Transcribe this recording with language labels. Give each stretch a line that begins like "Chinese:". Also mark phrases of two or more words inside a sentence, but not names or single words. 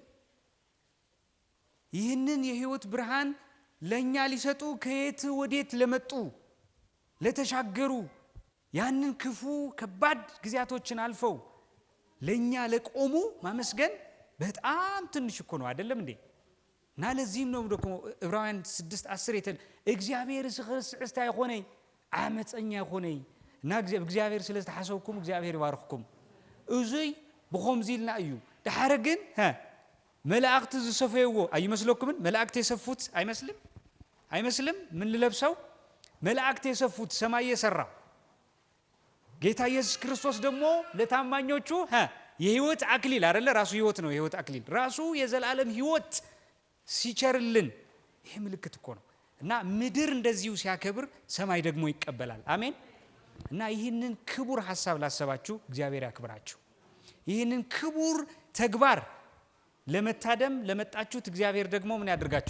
Amharic: ይህንን የህይወት ብርሃን ለኛ ሊሰጡ ከየት ወዴት ለመጡ ለተሻገሩ ያንን ክፉ ከባድ ጊዜያቶችን አልፈው ለኛ ለቆሙ ማመስገን በጣም ትንሽ እኮ ነው አይደለም እንዴ? እና ለዚህም ነው ደግሞ ዕብራውያን 6:10 እግዚአብሔር ስዕስታ ይሆነኝ አመፀኛ ይሆነኝ እና እግዚአብሔር ስለተሐሰብኩም እግዚአብሔር ይባርክኩም
Tigrinya: እዙይ በኾምዚልና እዩ ድሓረ ግን መላእክት ዝሰፈይዎ
Amharic: አይመስለኩም? መላእክት የሰፉት አይመስልም? ምን ልለብሰው መላእክት የሰፉት ሰማይ የሰራ ጌታ ኢየሱስ ክርስቶስ ደግሞ ለታማኞቹ የህይወት አክሊል አይደለ? ራሱ ህይወት ነው። የህይወት አክሊል ራሱ የዘላለም ህይወት ሲቸርልን ይሄ ምልክት እኮ ነው። እና ምድር እንደዚሁ ሲያከብር ሰማይ ደግሞ ይቀበላል። አሜን። እና ይህንን ክቡር ሐሳብ ላሰባችሁ እግዚአብሔር ያክብራችሁ። ይህንን ክቡር ተግባር ለመታደም ለመጣችሁት እግዚአብሔር ደግሞ ምን ያድርጋችሁ?